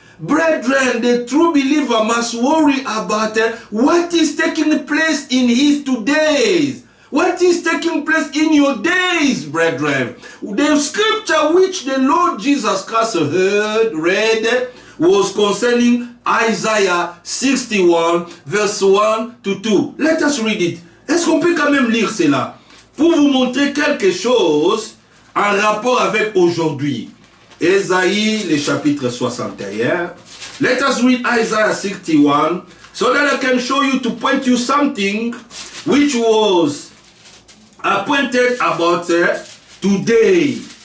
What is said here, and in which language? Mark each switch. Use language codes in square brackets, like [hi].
[en] Brethren, the true believer must worry about what is taking place in his days. What is taking place in your days, brethren? The scripture which the Lord Jesus Christ read was concerning Isaiah 61, verse 1 to 2. Let us read it. [fr] Est-ce qu'on peut quand même lire cela? Pour vous montrer quelque chose en rapport avec aujourd'hui. Ésaïe, le chapitre 61. [en] Let us read Isaiah 61, so that I can show you, to point you something which was appointed about today.